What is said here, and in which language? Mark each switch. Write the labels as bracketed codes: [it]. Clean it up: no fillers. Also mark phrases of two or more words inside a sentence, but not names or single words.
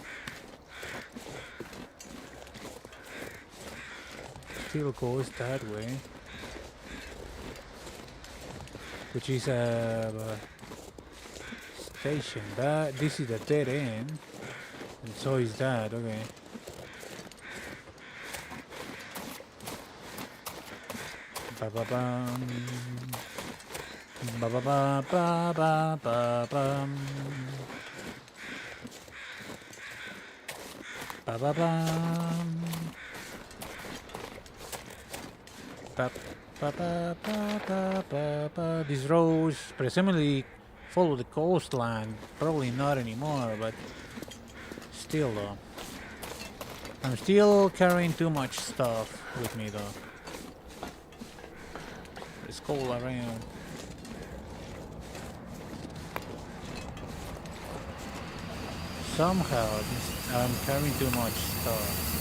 [en] Still goes that way, which is a station. But this is a dead end, and so is that. Okay. Ba ba bum. Ba ba ba ba ba ba bum. Ba ba bum. Ba ba ba ba ba ba ba. These roads presumably follow the coastline. Probably not anymore, but still though. I'm still carrying too much stuff with me though. Let's go around. Somehow I'm carrying too much stuff.